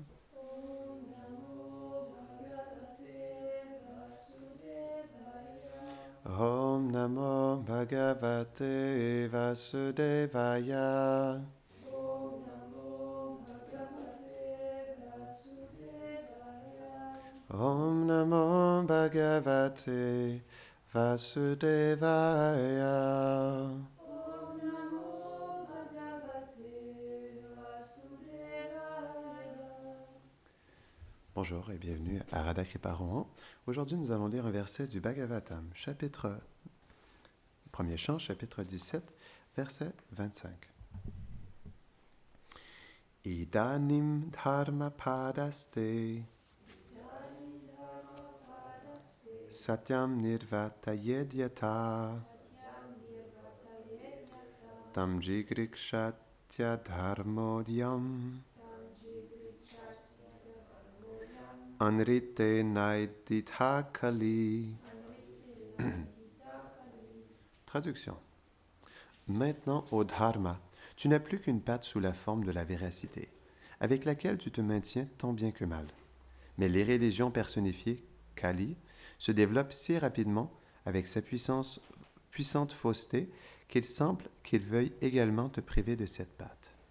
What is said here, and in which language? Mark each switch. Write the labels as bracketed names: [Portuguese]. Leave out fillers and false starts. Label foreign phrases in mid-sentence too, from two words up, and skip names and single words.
[Sanskrit] Om Namo Bhagavate Vasudevaya. Om Namo Bhagavate Vasudevaya. [French] Bonjour et bienvenue à Radha Kripa Rohan. Aujourd'hui, nous allons lire un verset du Bhagavatam, premier chant, chapitre 17, verset 25. [Sanskrit] Idanim dharma padaste satyam nirvatayedyata tam jigrikshasya dharmodyam anrite naiditha kali. [French] Traduction. Maintenant, au dharma, tu n'as plus qu'une patte sous la forme de la véracité, avec laquelle tu te maintiens tant bien que mal. Mais les religions personnifiées, Kali, se développent si rapidement avec sa puissante fausseté qu'il semble qu'il veuille également te priver de cette patte.